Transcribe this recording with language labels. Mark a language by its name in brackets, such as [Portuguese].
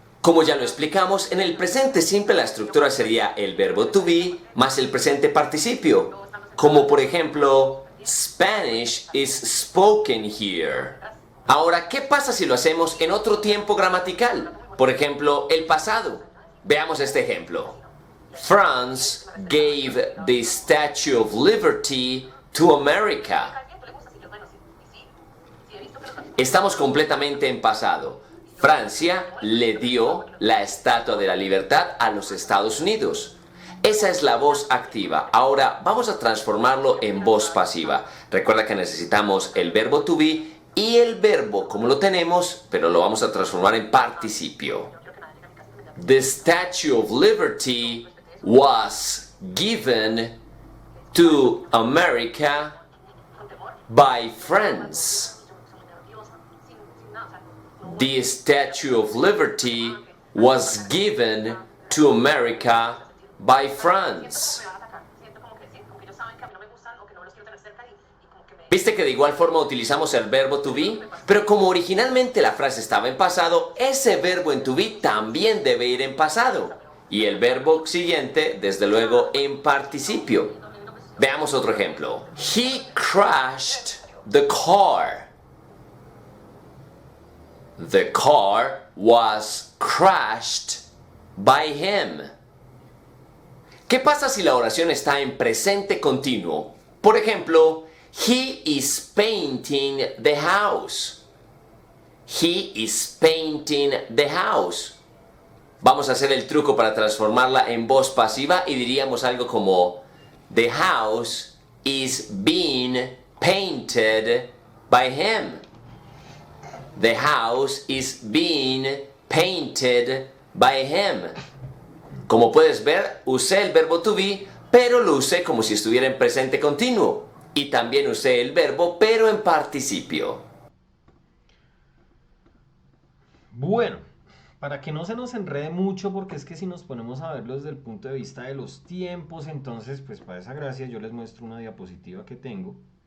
[Spanish] Como ya lo explicamos, en el presente simple la estructura sería el verbo to be más el presente participio. Como por ejemplo, [English] Spanish is spoken here. [Spanish] Ahora, ¿qué pasa si lo hacemos en otro tiempo gramatical? Por ejemplo, el pasado. Veamos este ejemplo. [English] France gave the Statue of Liberty to America. [Spanish] Estamos completamente en pasado. Francia le dio la Estatua de la Libertad a los Estados Unidos. Esa es la voz activa. Ahora vamos a transformarlo en voz pasiva. Recuerda que necesitamos el verbo to be y el verbo como lo tenemos, pero lo vamos a transformar en participio. [English] The Statue of Liberty was given to America by France. The Statue of Liberty was given to America by France. [Spanish] ¿Viste que de igual forma utilizamos el verbo to be? Pero como originalmente la frase estaba en pasado, ese verbo en to be también debe ir en pasado. Y el verbo siguiente, desde luego, en participio. Veamos otro ejemplo. [English] He crashed the car. The car was crashed by him. [Spanish] ¿Qué pasa si la oración está en presente continuo? Por ejemplo, [English] he is painting the house. He is painting the house. [Spanish] Vamos a hacer el truco para transformarla en voz pasiva y diríamos algo como [English] the house is being painted by him. The house is being painted by him. [Spanish] Como puedes ver, usé el verbo to be, pero lo usé como si estuviera en presente continuo. Y también usé el verbo, pero en participio. Bueno, para que no se nos enrede mucho, porque es que si nos ponemos a verlo desde el punto de vista de los tiempos, entonces, pues para esa gracia yo les muestro una diapositiva que tengo.